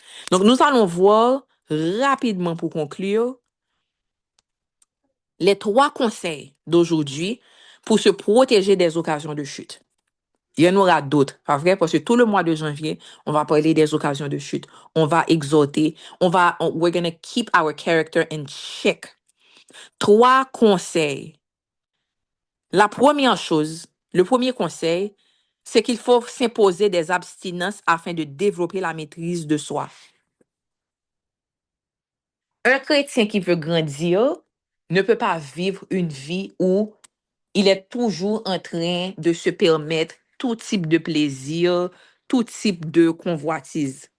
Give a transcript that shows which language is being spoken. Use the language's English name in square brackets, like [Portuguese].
[French] Donc, nous allons voir rapidement pour conclure les 3 conseils d'aujourd'hui pour se protéger des occasions de chute. Il y en aura d'autres, pas vrai? Parce que tout le mois de janvier, on va parler des occasions de chute. On va exhorter. [English] We're going to keep our character in check. [French] 3 conseils. La première chose, le premier conseil, c'est qu'il faut s'imposer des abstinences afin de développer la maîtrise de soi. Un chrétien qui veut grandir ne peut pas vivre une vie où il est toujours en train de se permettre tout type de plaisir, tout type de convoitise.